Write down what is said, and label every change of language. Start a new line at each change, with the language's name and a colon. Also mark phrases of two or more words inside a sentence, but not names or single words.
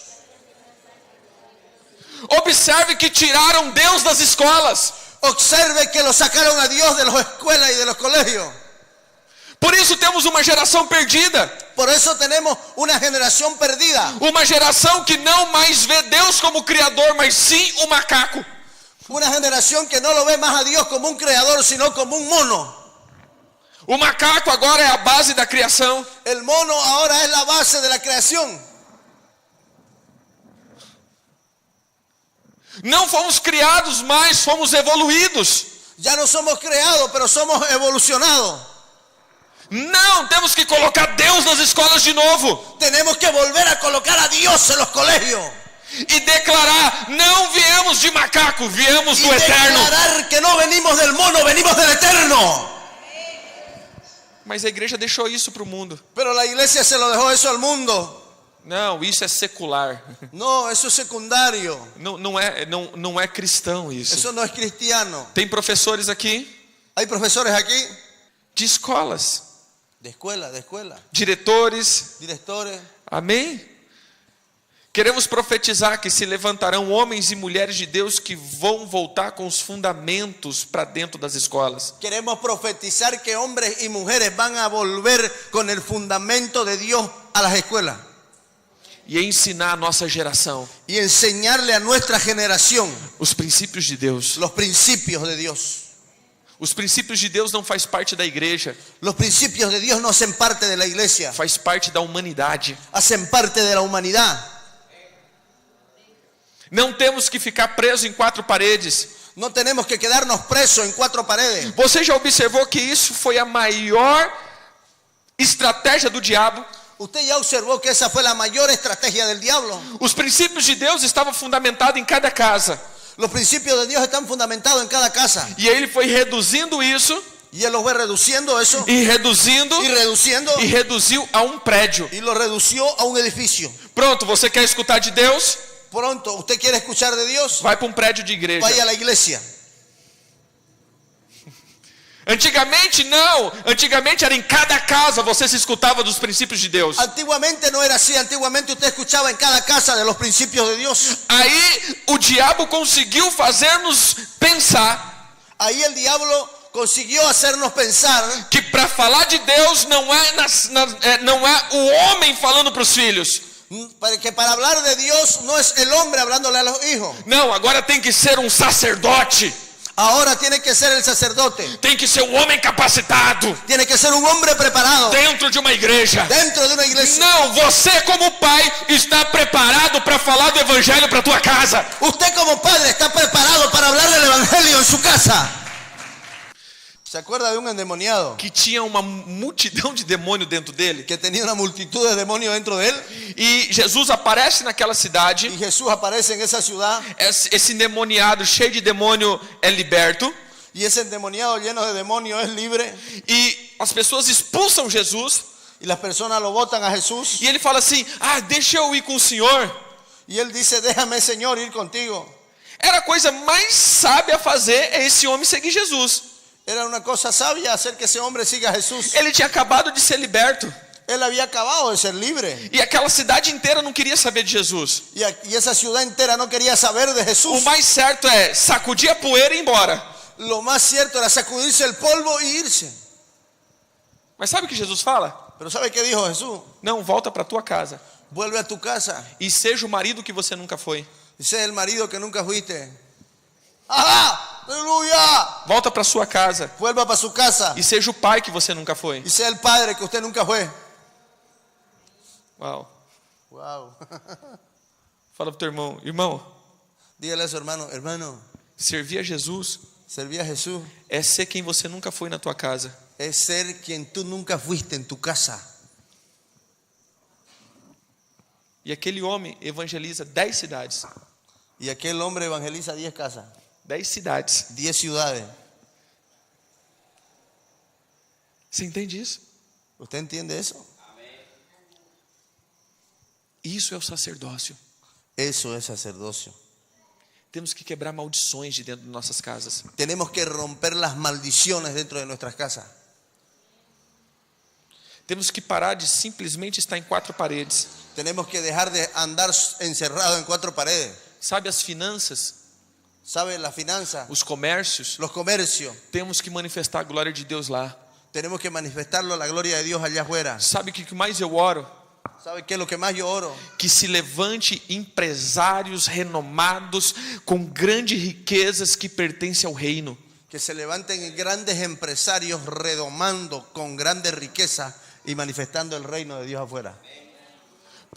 Portuguese: Observe que tiraram Deus das escolas.
Spanish: Observe que lo sacaron a Dios de las escuelas y de los colegios.
Portuguese: Por isso temos uma geração perdida.
Spanish: Por eso tenemos una generación perdida.
Portuguese: Uma geração que não mais vê Deus como criador, mas sim o macaco.
Spanish: Una generación que no lo ve más a Dios como un creador, sino como un mono.
Portuguese: O macaco agora é a base da criação.
Spanish: El mono ahora es la base de la creación.
Portuguese: Não fomos criados mais, fomos evoluídos.
Spanish: Ya no somos creados, pero somos evolucionados.
Portuguese: Não, temos que colocar Deus nas escolas de novo.
Spanish: Tenemos que volver a colocar a Dios en los colegios.
Portuguese: E declarar: não viemos de macaco, viemos
Spanish: Y
Portuguese: do eterno.
Spanish: declarar que no venimos del mono, venimos del eterno.
Portuguese: Mas a igreja deixou isso para o mundo.
Spanish: Pero la iglesia se lo dejó eso al mundo.
Portuguese: Não, isso é secular.
Spanish: No, eso es secundario.
Portuguese: Não é cristão isso.
Spanish: Eso no es cristiano.
Portuguese: Tem professores aqui
Spanish: Hay profesores aquí
Portuguese: de escolas,
Spanish: de escuela,
Portuguese: diretores.
Spanish: directores.
Portuguese: Amém? Queremos profetizar que se levantarão homens e mulheres de Deus que vão voltar com os fundamentos para dentro das escolas.
Spanish: Queremos profetizar que hombres y mujeres van a volver con el fundamento de Dios a las escuelas.
Portuguese: E ensinar a nossa geração
Spanish: Y enseñarle a nuestra generación
Portuguese: os princípios de Deus.
Spanish: los principios de Dios.
Portuguese: Os princípios de Deus não faz parte da igreja,
Spanish: Los principios de Dios no hacen parte de la iglesia,
Portuguese: faz parte da humanidade.
Spanish: hacen parte de la humanidad.
Portuguese: Não temos que ficar presos em quatro paredes.
Spanish: No tenemos que quedarnos presos en cuatro paredes.
Portuguese: Você já observou que isso foi a maior estratégia do diabo?
Spanish: Usted ya observó que esa fue la mayor estrategia del diablo.
Portuguese: Os princípios de Deus estavam fundamentados em cada casa.
Spanish: Los principios de Dios están fundamentados en cada casa.
Portuguese: E ele foi reduzindo isso,
Spanish: Y él los fue reduciendo eso,
Portuguese: e reduzindo,
Spanish: y reduciendo,
Portuguese: e reduziu a um prédio.
Spanish: y lo redució a un edificio.
Portuguese: Pronto, você quer escutar de Deus?
Spanish: Pronto, usted quiere escuchar de Dios,
Portuguese: Vai para um prédio de igreja.
Spanish: vaya a la iglesia.
Portuguese: Antigamente não, antigamente era em cada casa você se escutava dos princípios de Deus.
Spanish: Antiguamente no era así, antiguamente usted escuchaba en cada casa de los principios de Dios.
Portuguese: Aí o diabo conseguiu fazer-nos pensar
Spanish: Ahí el diablo consiguió hacernos pensar
Portuguese: que para falar de Deus não é o homem falando para os filhos.
Spanish: que para hablar de Dios no es el hombre hablándole a los hijos.
Portuguese: Não, agora tem que ser um sacerdote.
Spanish: Ahora tiene que ser el sacerdote,
Portuguese: Tem que ser um homem capacitado
Spanish: tiene que ser un hombre preparado
Portuguese: dentro de uma igreja.
Spanish: dentro de una iglesia.
Portuguese: Não, você como pai está preparado para falar do evangelho para tua casa.
Spanish: Usted como padre está preparado para hablar del evangelio en su casa. ¿Se acuerda de un endemoniado
Portuguese: Que tinha uma multidão de demônio dentro dele.
Spanish: que tenía una multitud de demonios dentro de él?
Portuguese: E Jesus aparece naquela cidade.
Spanish: Y Jesús aparece en esa ciudad,
Portuguese: Esse endemoniado cheio de demônio é liberto.
Spanish: y ese endemoniado lleno de demonios es libre,
Portuguese: E as pessoas expulsam Jesus.
Spanish: y las personas lo botan a Jesús,
Portuguese: E ele fala assim: deixa eu ir com o Senhor.
Spanish: y él dice: déjame, Señor, ir contigo.
Portuguese: Era a coisa mais sábia a fazer é esse homem seguir Jesus.
Spanish: Era una cosa sabia hacer que ese hombre siga a Jesús.
Portuguese: Ele tinha acabado de ser liberto.
Spanish: Él había acabado de ser libre,
Portuguese: E aquela cidade inteira não queria saber de Jesus.
Spanish: y esa ciudad entera no quería saber de
Portuguese: O
Spanish: Jesús.
Portuguese: mais certo é sacudir a poeira e ir embora.
Spanish: Lo más cierto era sacudirse el polvo y irse.
Portuguese: Mas sabe o que Jesus fala?
Spanish: Pero ¿sabe qué dijo Jesús?
Portuguese: Não, volta para tua casa.
Spanish: Vuelve a tu casa
Portuguese: E seja o marido que você nunca foi.
Spanish: y sé el marido que nunca fuiste. ¡Ajá! ¡Aleluya!
Portuguese: Volta para sua casa.
Spanish: Vuelva para su casa
Portuguese: E seja o pai que você nunca foi.
Spanish: y sea el padre que usted nunca fue.
Portuguese: Uau.
Spanish: Wow.
Portuguese: Fala pro teu irmão: irmão,
Spanish: Dígale a su hermano: hermano,
Portuguese: servir a Jesus
Spanish: servir a Jesús
Portuguese: é ser quem você nunca foi na tua casa.
Spanish: es ser quien tú nunca fuiste en tu casa.
Portuguese: E aquele homem evangeliza 10 cidades.
Spanish: Y aquel hombre evangeliza 10 casas,
Portuguese: 10 cidades.
Spanish: 10 ciudades.
Portuguese: Você entende isso?
Spanish: ¿Usted entiende eso?
Portuguese: Isso é o sacerdócio.
Spanish: Eso es sacerdocio.
Portuguese: Temos que quebrar maldições de dentro de nossas casas.
Spanish: Tenemos que romper las maldiciones dentro de nuestras casas.
Portuguese: Temos que parar de simplesmente estar em quatro paredes.
Spanish: Tenemos que dejar de andar encerrado en 4 paredes.
Portuguese: Sabe, as finanças,
Spanish: ¿Sabe? La finanza,
Portuguese: os comércios,
Spanish: los comercios.
Portuguese: temos que manifestar a glória de Deus lá.
Spanish: Tenemos que manifestarlo, la gloria de Dios allá afuera.
Portuguese: Sabe o que mais eu oro?
Spanish: ¿Sabe qué es lo que más yo oro?
Portuguese: Que se levante empresários renomados com grandes riquezas que pertencem ao reino.
Spanish: Que se levanten grandes empresarios redomando con grandes riquezas y manifestando el reino de Dios afuera.